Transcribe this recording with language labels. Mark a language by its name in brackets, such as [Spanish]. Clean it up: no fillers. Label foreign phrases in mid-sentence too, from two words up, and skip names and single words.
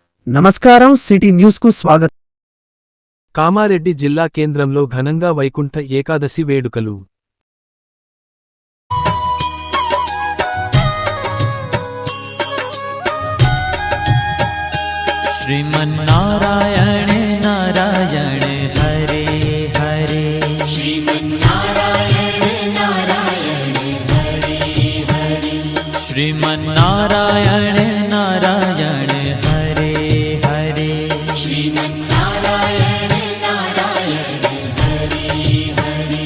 [Telugu] నమస్కారం సిటీ న్యూస్ కు స్వాగతం. కామారెడ్డి జిల్లా కేంద్రంలో ఘనంగా వైకుంఠ ఏకాదశి వేడుకలు. [Sanskrit] श्रीमन्नारायण नारायण हरे हरे श्रीमन्नारायण नारायण हरे हरे श्रीमन्नारायण नारायण हरे हरे श्रीमन्नारायण नारायण हरे हरे